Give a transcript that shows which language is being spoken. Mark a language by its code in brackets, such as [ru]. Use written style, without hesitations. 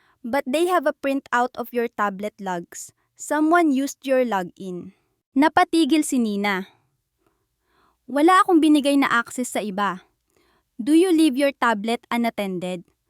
[en] But they have a printout of your tablet logs. Someone used your login. [tl] Napatigil si Nina. Wala akong binigay na access sa iba. [en] Do you leave your tablet unattended?